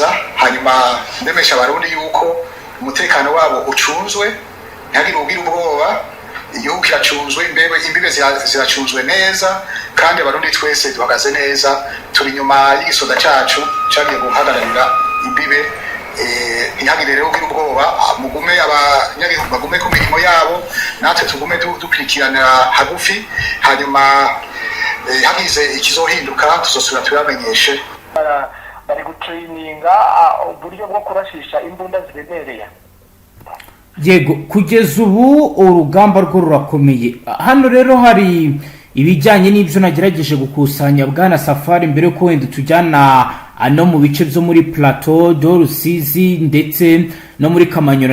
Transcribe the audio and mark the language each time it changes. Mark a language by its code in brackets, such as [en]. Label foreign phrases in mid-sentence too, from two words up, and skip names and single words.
[rn] Hanyuma ndemesha abarundi yuko umutekano wabo ucunzwe, ntihagire ugira ubwoba, igihugu kiracunzwe, imbibe ziracunzwe neza, kandi abarundi twese duhagaze neza, turi nyuma y'igisoda cacu cagiye guhagararira imbibe. Ntihagire rero ugira ubwoba, mugume abanyagihugu bagume ku mirimo yabo, natwe tugume dukurikirana hagufi. Hanyuma hagize ikizohinduka tuzosubira tubamenyeshe. [rw] Bari gutraininga uburyo bwo kurashisha imbunda ziremereye. Yego, kugeza ubu urugamba rwo rurakomeye. Hano rero hari ibijyanye n'ibyo nagerageje gukusanya Bwana Safari mbere ko wenda tujyana ano mu bice byo muri Plateau do Rusizi ndetse no muri Kamanyora.